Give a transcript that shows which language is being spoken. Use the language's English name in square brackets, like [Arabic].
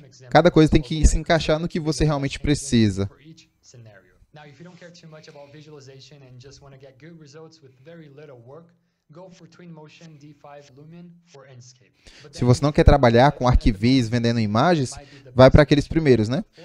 [Portuguese] Cada coisa tem que se encaixar no que você realmente precisa. [English] Now, if you don't care too much about visualization and just want to get good results with very little work, go for Twinmotion, D5, Lumen or Enscape. [Portuguese] Se você não quer trabalhar com arquivis vendendo imagens, vai para aqueles primeiros, né?